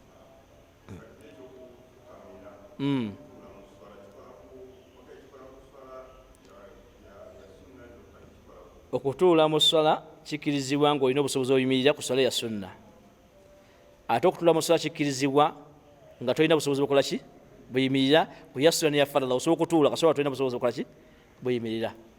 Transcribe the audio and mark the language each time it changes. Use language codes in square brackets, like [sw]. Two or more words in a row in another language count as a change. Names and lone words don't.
[lg] Okutuula mu swala kikirizibwa ng'olina obusobozi oyimirira ku swala ya sunna, ate okutuula mu swala kikirizibwa nga tolina busobozi bukola ki buyimirira ku ya sunna ya farala. Osobola okutuula kasobola tolina busobozi bukola ki buyimirira.